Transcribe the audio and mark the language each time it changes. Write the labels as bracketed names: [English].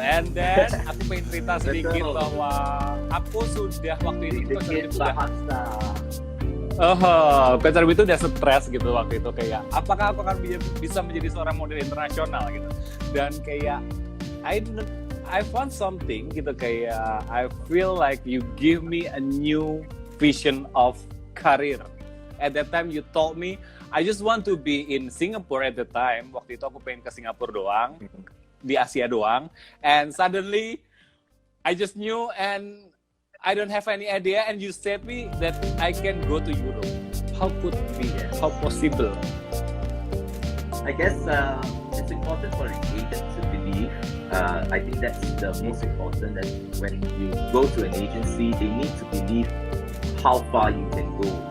[English] And then [Indonesian] aku pengen cerita sedikit bahwa aku sudah waktu itu Coach ARBY itu udah stres gitu waktu itu, kayak apakah aku akan bisa menjadi seorang model internasional gitu. Dan kayak [English] I found something [Indonesian] gitu, kayak [English] I feel like you give me a new vision of career. At that time you told me I just want to be in Singapore at the time. [Indonesian] Waktu itu aku pengen ke Singapura doang, di Asia doang. [English] And suddenly I just knew and I don't have any idea, and you said me that I can go to Europe. How could it be? How possible? I guess it's important for an agent to believe. I think that's the most important, that when you go to an agency, they need to believe how far you can go.